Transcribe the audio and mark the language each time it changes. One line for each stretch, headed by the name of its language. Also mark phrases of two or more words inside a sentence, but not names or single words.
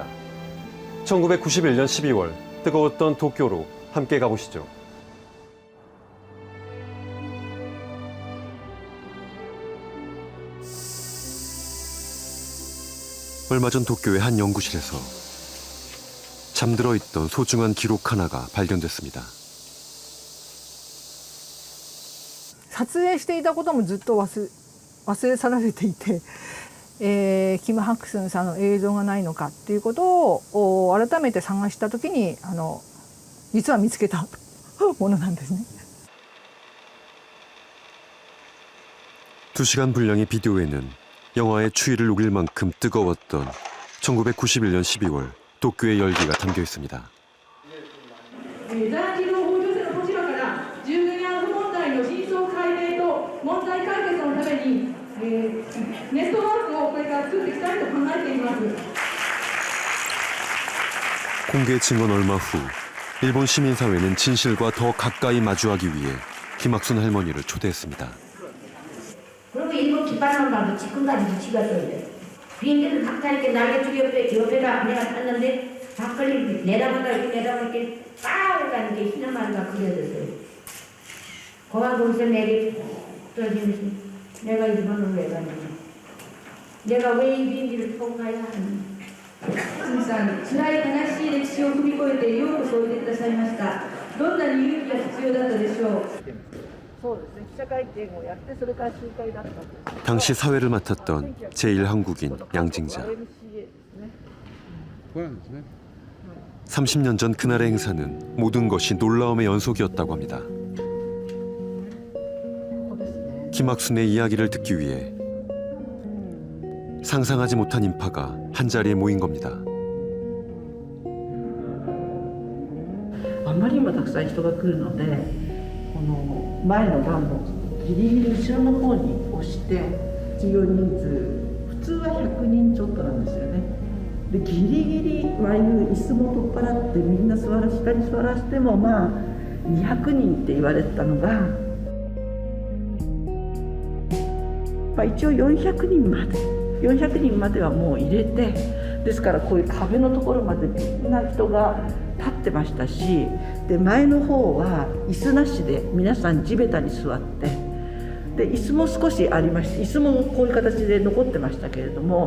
Korean: 1991년 12월 뜨거웠던 도쿄로 함께 가보시죠. 얼마 전 도쿄의 한 연구실에서 잠들어 있던 소중한 기록 하나가 발견됐습니다.
Japanese: 撮影していたこともずっと忘れ去られていて、キム・ハクスンさんの映像がないのかっていうことを改めて探した時に実は見つけたものなんですね。
Korean: 2시간 분량의 비디오에는 영화의 추위를 녹일 만큼 뜨거웠던 1991년 12월 도쿄의 열기가 담겨 있습니다.
Japanese: 在日の北朝鮮のこちらから従軍慰安婦問題の真相解明と問題解決のために、ネットワークをこれから作っていきたいと考えています。
Korean: 공개 증언 얼마 후 일본 시민사회는 진실과 더 가까이 마주하기 위해 김학순 할머니를 초대했습니다. 그리고 일본 깃발만 봐도 지금까지도 찍었어요. 비행기를 각자 이렇게 날개 줄 옆에가 내가 탔는데 밖을 내다보다 이렇게 빠르다 이렇게 휘날마루가 그려졌어요. 공항 공세 내리 떨어지면서 내가 일본으로 왜 가냐. 내가 왜 이 비행기를 타고 가야 하니.
Japanese: 辛い悲しい歴史を踏み越えてようこそおいでくださいました。どんなに勇気が必要だったでしょう。そうですね。記者会見をやってそれから集会だったんです。
Korean: 당시 사회를 맡았던 제1한국인 양징자. 30년 전 그날의 행사는 모든 것이 놀라움의 연속이었다고 합니다. 김학순의 이야기를 듣기 위해 상상하지 못한 인파가 한자리에 모인 겁니다.
Japanese: あまりにもたくさん人が来るので、この前の段のギリギリ後ろの方に押して収容人数普通は100人ちょっとなんですよね。でギリギリああいう椅子も取っ払ってみんな下に座らせてもまあ200人って言われてたのが、一応400人まではもう入れて、ですからこういう壁のところまでみんな人が立ってましたし、で前の方は椅子なしで皆さん地べたに座って、で椅子も少しありまして、椅子もこういう形で残ってましたけれども。